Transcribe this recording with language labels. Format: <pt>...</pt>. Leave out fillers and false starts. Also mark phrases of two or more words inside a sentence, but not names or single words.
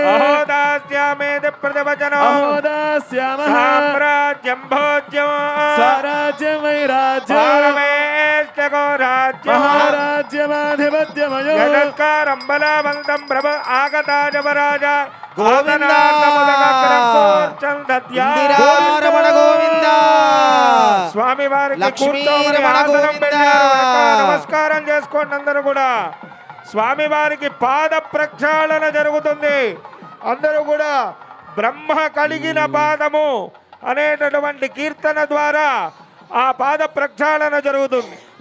<sa>अहोदास्यामेति प्रतिवचनो अहोदास्यामः साम्राज्यं भोज्यं स्वराज्यं वैराज्यं परमेष्टको राज्यं महाराज्यमाधिपत्यमयो यदत्कारं बलवन्तं प्रभ आगताय वराजा</sa> <te>స్వామి వారికి నమస్కారం చేసుకోండి. అందరూ కూడా స్వామి వారికి పాద ప్రక్షాళన జరుగుతుంది. అందరూ కూడా బ్రహ్మ కలిగిన పాదము అనేటటువంటి కీర్తన ద్వారా ఆ పాద ప్రక్షాళన జరుగుతుంది.</te>